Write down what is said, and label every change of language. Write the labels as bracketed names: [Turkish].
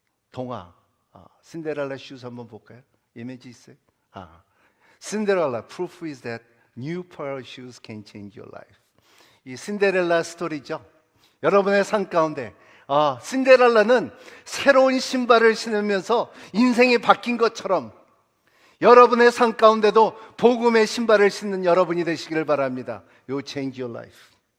[Korean] 동화 신데렐라 슈즈 한번 볼까요? 이미지 있어요? [English] 신데렐라, proof is that new pair of shoes can change your life. [Korean] 이 신데렐라 스토리죠. 여러분의 삶 가운데 신데렐라는 새로운 신발을 신으면서 인생이 바뀐 것처럼 여러분의 삶 가운데도 복음의 신발을 신는 여러분이 되시기를 바랍니다. [English] You change your life.